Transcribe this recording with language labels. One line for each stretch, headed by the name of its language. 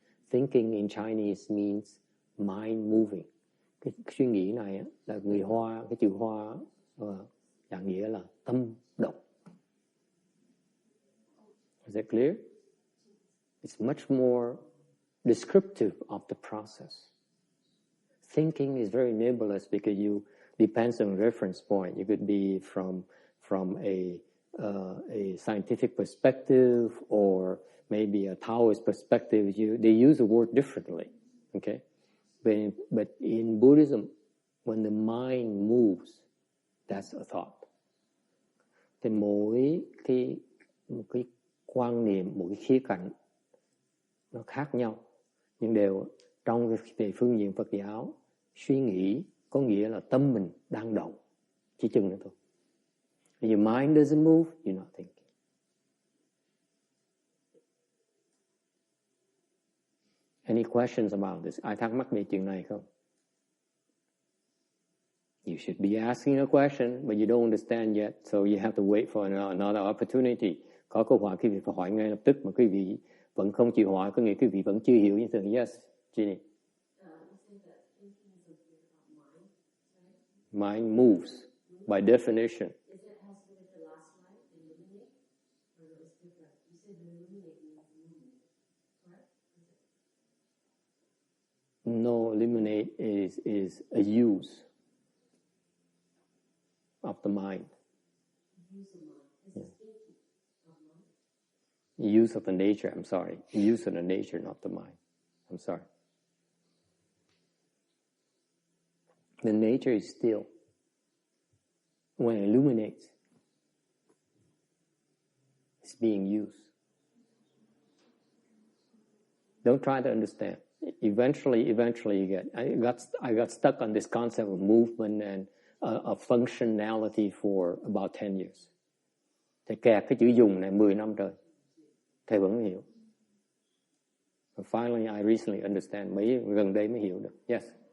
English: Thinking in Chinese means mind moving.
Vietnamese: Cái suy nghĩ này là người Hoa, cái chữ Hoa dạng nghĩa là tâm động.
English: Is that clear? It's much more descriptive of the process. Thinking is very nebulous because you depends on reference point. You could be from a scientific perspective or maybe a Taoist perspective. They use the word differently. Okay, but in Buddhism, when the mind moves, that's a thought.
Vietnamese: Thì mỗi cái quan niệm, mỗi cái khía cạnh nó khác nhau, nhưng đều trong về phương diện Phật giáo, suy nghĩ có nghĩa là tâm mình đang động, chỉ chừng nữa thôi.
English: If your mind doesn't move, you're not thinking. Any questions about this?
Vietnamese: Ai thắc mắc về chuyện này không?
English: You should be asking a question, but you don't understand yet, so you have to wait for another opportunity.
Vietnamese: Có câu hỏi quý vị phải hỏi ngay lập tức, mà quý vị vẫn không chịu hỏi, có nghĩa quý vị vẫn chưa hiểu như thế.
English: Yes, Ginny. Mind moves by definition. Is it has to do with the last slide, illuminate, or it's different? You said illuminate means movement, correct? No, eliminate is a use of the mind. Use of mind. This is thinking of mind. Use of the nature, I'm sorry. Use of the nature, not the mind. I'm sorry. The nature is still. When it illuminates, it's being used. Don't try to understand. Eventually you get. I got stuck on this concept of movement and of functionality for about 10 years.
Vietnamese: Thầy kẹt cái chữ dùng này 10 năm trời. Thầy vẫn hiểu.
English: And finally, I recently understand.
Vietnamese: Gần đây mới hiểu được.
English: Yes.